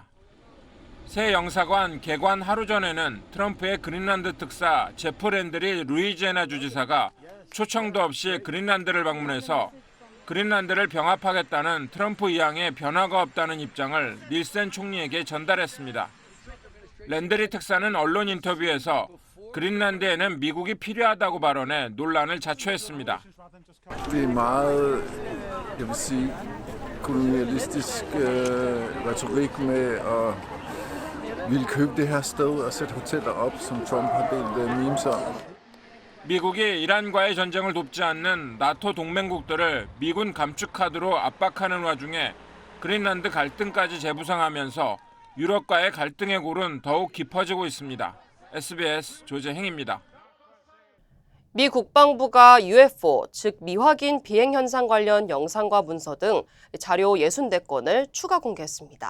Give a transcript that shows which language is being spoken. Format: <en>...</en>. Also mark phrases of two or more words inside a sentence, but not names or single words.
<ko>새 영사관 개관 하루 전에는 트럼프의 그린란드 특사 제프 랜들이 루이지애나 주지사가 초청도 없이 그린란드를 방문해서 그린란드를 병합하겠다는 트럼프 의향에 변화가 없다는 입장을 닐센 총리에게 전달했습니다. 랜드리 특사는 언론 인터뷰에서 그린란드에는 미국이 필요하다고 발언해 논란을 자초했습니다.</ko> <da>Det er meget, jeg vil sige, kolonialistisk retorik med at ville købe det her sted og sætte hoteller op, som Trump har delt memes om.</da> <ko>미국이 이란과의 전쟁을 돕지 않는 나토 동맹국들을 미군 감축카드로 압박하는 와중에 그린란드 갈등까지 재부상하면서 유럽과의 갈등의 골은 더욱 깊어지고 있습니다. SBS 조재행입니다. 미 국방부가 UFO, 즉 미확인 비행 현상 관련 영상과 문서 등 자료 64건을 추가 공개했습니다.</ko>